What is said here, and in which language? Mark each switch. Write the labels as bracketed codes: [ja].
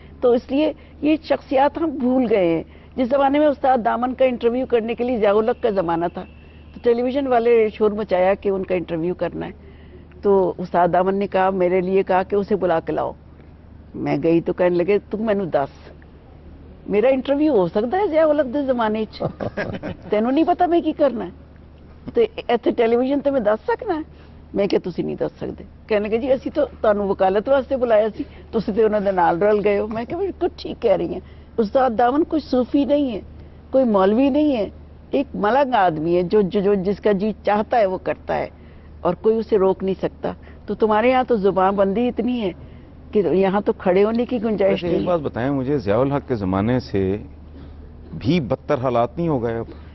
[ur] تو اس لیے یہ شخصیات ہم بھول گئے ہیں. جس زمانے میں استاد دامن کا انٹرویو کرنے کے لیے ضیاء الحق کا زمانہ تھا، تو ٹیلی ویژن والے شور مچایا کہ ان کا انٹرویو کرنا ہے، تو استاد دامن نے کہا میرے لیے کہا کہ اسے بلا کے لاؤ. میں گئی تو کہنے لگے [pa] تم مینو دس میرا انٹرویو ہو سکتا ہے ضیاء الحق دے زمانے چ تینوں نہیں پتا میں کی کرنا ہے، تو ایتھے ٹیلی ویژن تے میں دس سکنا ہے. میں کہ تسی نہیں دس سکتے. کہنے لگے جی اسی تو تانوں وکالت واسطے بلایا سی، تسی تے انہاں دے نال رل گئے ہو. میں کہ [ur] بالکل ٹھیک کہہ رہی ہیں. استاد دامن کوئی صوفی نہیں ہے، کوئی مولوی نہیں ہے، ایک ملنگ آدمی ہے جو جس کا جی چاہتا ہے وہ کرتا ہے اور کوئی اسے روک نہیں سکتا. تو تمہارے یہاں تو زبان بندی اتنی ہے کہ یہاں تو کھڑے ہونے کی گنجائش نہیں. ایک بات بتائیں مجھے، ضیاء الحق کے زمانے سے بھی بدتر حالات نہیں ہو گئے اب؟